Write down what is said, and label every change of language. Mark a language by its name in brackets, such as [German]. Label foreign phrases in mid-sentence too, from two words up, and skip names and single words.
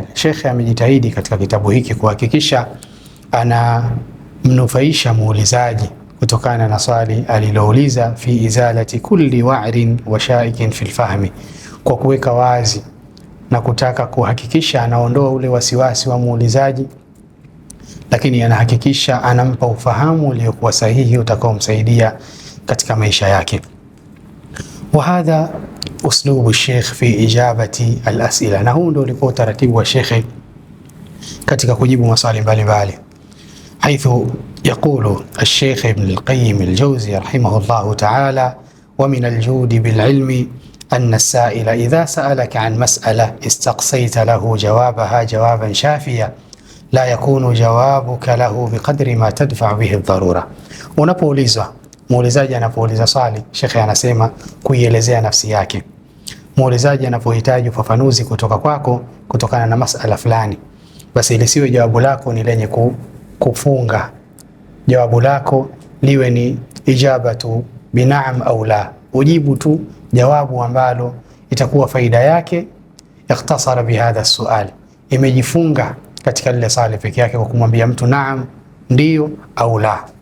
[Swahili] Sheikh amejitahidi katika kitabu hiki kuhakikisha ana mnufaisha muulizaji kutokana na swali alilouliza, [Arabic] في إزالة كل وعر وشائك في الفهم, [Swahili] kwa kuweka wazi na kutaka kuhakikisha anaondoa ule wasiwasi wa muulizaji, lakini anahakikisha anampa ufahamu uliokuwa sahihi utakaomsaidia katika maisha yake. [Arabic] وهذا أسلوب شيخ في إجابة الأسئلة, [Swahili] na huu ndio ulikuwa utaratibu wa Sheikh katika kujibu maswali mbalimbali. [Arabic] حيث يقول الشيخ ابن القيم الجوزي رحمه الله تعالى ومن الجود بالعلم أن السائل إذا سألك عن مسألة استقصيت له جوابها جوابا شافيا لا يكون جوابك له بقدر ما تدفع به الضرورة. [Swahili] Unapoulizwa, muulizaji anapouliza swali, shekhe anasema kuielezea nafsi yake. Muulizaji anapohitaji ufafanuzi kutoka kwako kutokana na masala fulani, basi ilisiwe jawabu lako ni lenye kufunga. Jawabu lako liwe ni [Arabic] إجابة بنعم [Swahili] au la, ujibu tu jawabu ambalo itakuwa faida yake [Arabic] اختصر بهذا سؤال, [Swahili] imejifunga katika lile swali pekee yake kwa kumwambia mtu naam, ndio au la.